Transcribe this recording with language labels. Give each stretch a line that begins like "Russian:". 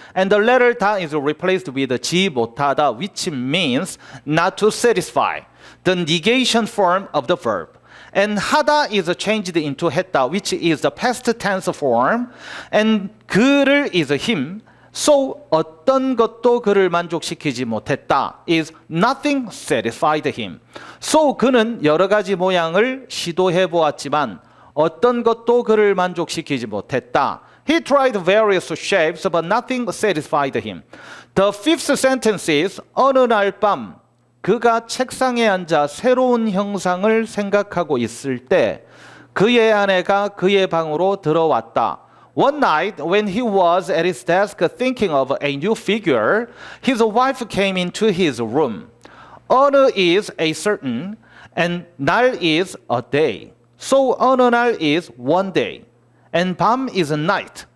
English: And the letter 다 is replaced with
Korean: 지 못하다,
English: which means not to satisfy, the negation form of the verb. And 하다 is changed into 했다, which is the past tense form. And 그를 is him. So
Korean: 어떤 것도 그를 만족시키지 못했다
English: is nothing satisfied him.
Korean: So 그는 여러 가지 모양을 시도해 보았지만 어떤 것도 그를 만족시키지 못했다.
English: He tried various shapes but nothing satisfied him. The fifth sentence is
Korean: 어느 날 밤 그가 책상에 앉아 새로운 형상을 생각하고 있을 때 그의 아내가 그의 방으로 들어왔다.
English: One night when he was at his desk thinking of a new figure, his wife came into his room. 어느 is a certain and 날 is a day. So
Korean: 어느 날
English: is one day. And 밤 is a night.